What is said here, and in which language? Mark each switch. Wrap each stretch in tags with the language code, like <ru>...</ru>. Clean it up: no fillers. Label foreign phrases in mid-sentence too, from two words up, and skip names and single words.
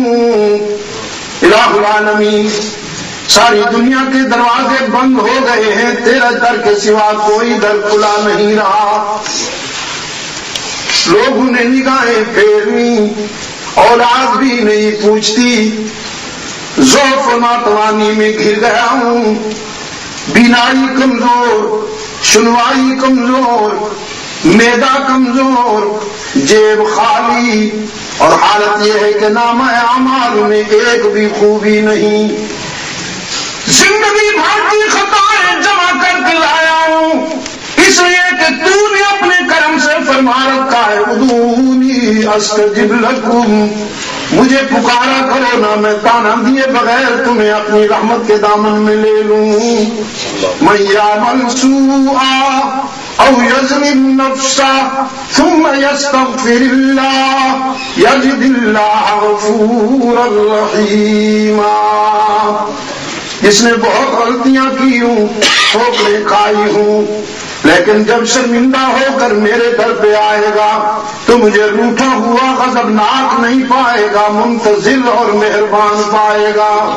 <ar>الہ العالمین</ar> <ur>ساری دنیا کے دروازے بند ہو گئے ہیں، تیرا در کے سوا کوئی در کھلا نہیں رہا۔ لوگوں نے نگاہیں پھیرنی، اولاد بھی نہیں پوچھتی، ضعف و ناتوانی میں گر گیا ہوں، بینائی کمزور، سنوائی کمزور، معدہ کمزور، جیب خالی، اور حالت یہ ہے کہ نامہ اعمال میں ایک بھی خوبی نہیں۔ زندگی بھر کی خطائیں جمع کر کے لایا ہوں، اس لیے کہ تو نے اپنے کرم سے فرما رکھا ہے</ur> <ar>ادعونی استجب لکم،</ar> <ur>مجھے پکارا کرو نہ میں تانا دیے بغیر تمہیں اپنی رحمت کے دامن میں لے لوں۔</ur> <ar>من یعمل سوءا او یظلم نفسا ثم یستغفر اللہ یجد اللہ غفورا رحیما،</ar> <ur>جس نے بہت غلطیاں کی ہوں، ٹھوکریں کھائی ہوں، لیکن جب شرمندہ ہو کر میرے در پہ آئے گا تو مجھے روٹھا ہوا غضبناک نہیں پائے گا، منتظر اور مہربان پائے گا۔</ur>